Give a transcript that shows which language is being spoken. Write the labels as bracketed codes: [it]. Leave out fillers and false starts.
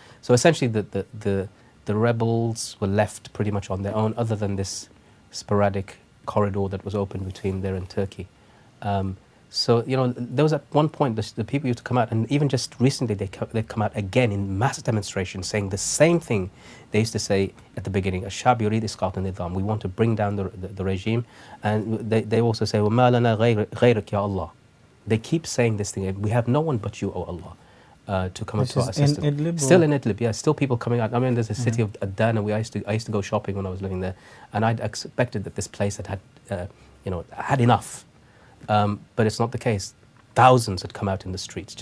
[en] So essentially the rebels were left pretty much on their own, other than this sporadic corridor that was open between there and Turkey. So, you know, there was at one point the people used to come out, and even just recently they've come out again in mass demonstrations saying the same thing they used to say at the beginning, [ar] "Ash-shab yurid isqat an-nizam." [en] We want to bring down the regime. And they also say, [ar] وَمَا لَنَا غَيْرَكَ يَا اللَّهِ. [en] They keep saying this thing, we have no one but you, O Allah, to come up to our assistance. In Idlib, still in Idlib, yeah, still people coming out. I mean, there's a city of Adana. I used to go shopping when I was living there, and I'd expected that this place had enough. But it's not the case. Thousands had come out in the streets.